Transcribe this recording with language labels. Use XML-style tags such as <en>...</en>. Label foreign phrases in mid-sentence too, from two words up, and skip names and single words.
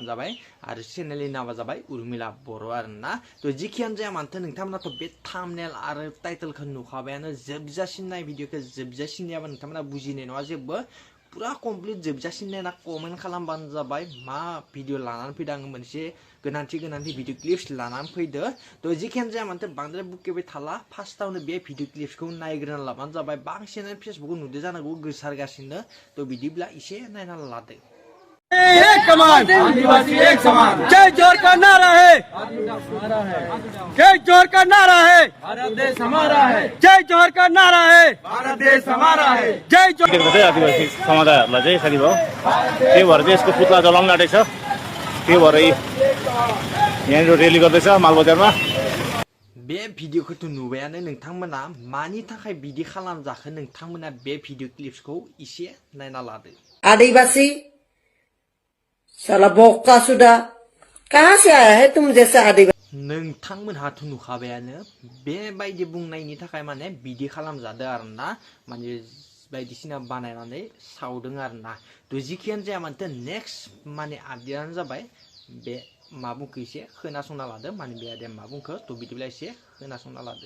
<brx>जाबाय आरो चेनेलनि नामा जाबाय उर्मिला बर' आरोना थ' जिखियानो जाया मानोथो नोंथांमोनाथ' बे थाम्बनेल आरो टाइटेलखौ नुखाबायानो जोबजासिम नाय भिडिअखौ जोबजासिम नायाबा नोंथांमोना बुजिनाय नङा जेबो पुरा कमप्लिट जोबजासिम नायना कमेन्ट खालामबानो जाबाय मा भिडिअ लानानै फैदों आं मोनसे गोनांथि</brx> <en>video clips</en> <brx>लानानै फैदो थ' जिखियानो जाया मानोथो बांद्राय बुकेबाय थाला फार्स्टआवनो बे</brx> <en>video clipsखौ</en> <brx>नायग्रोना लाबानो जाबाय बांसिनानो फेसबुकआव नुदो जानांगौ गोसारगासिनो थ' बिदिब्ला एसे नायना लादो</brx> <hi>एक कमान आदिवासी एक समान जय जोर का नारा है जय जोर का नारा है भारत देश हमारा है जय जोर का नारा है भारत देश हमारा है जय जोर</hi> <ne>आदिवासी समुदायहरूलाई चाहिँ साथीभाउ त्यही भएर चाहिँ यसको पुतला जलाउन आँटेको छ त्यही भएर यहाँनिर रेली गर्दैछ मालबजारमा</ne> <brx>बे भिडिअखौथ' नुबायानो नोंथांमोना मानि थाखाय बिदि खालामजाखो नोंथांमोना बे</brx> <en>video clipsखौ</en> <brx>एसे नायना लादो</brx> <hi>आदिवासी साला बोका सुदा कहाँ से आया है तुम जैसा आदिवासी</hi> <brx>नोंथांमोनहाथ' नुखाबायानो बेबायदि बुंनायनि थाखाय माने बिदि खालामजादों आरोना माने बायदिसिना बानायनानै सावदों आरोना थ' जिखियानो जाया मानोथो नेक्स्ट माने आपडेटआनो जाबाय बे मा बुंखो एसे खोनासंना लादो माने बे आदाया मा बुंखो थ' बिदिब्ला एसे खोनासंना लादो</brx>